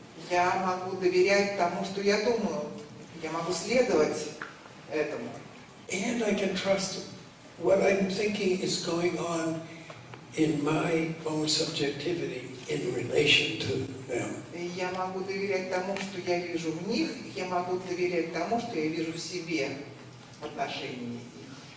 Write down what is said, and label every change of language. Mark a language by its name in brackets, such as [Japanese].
[Russian] Я могу доверять тому, что я думаю. Я могу следовать этому. [English] And I can trust what I'm thinking is going on in my own subjectivity in relation to them. [Russian] Я могу доверять тому, что я вижу в них, я могу доверять тому, что я вижу в себе в отношении их.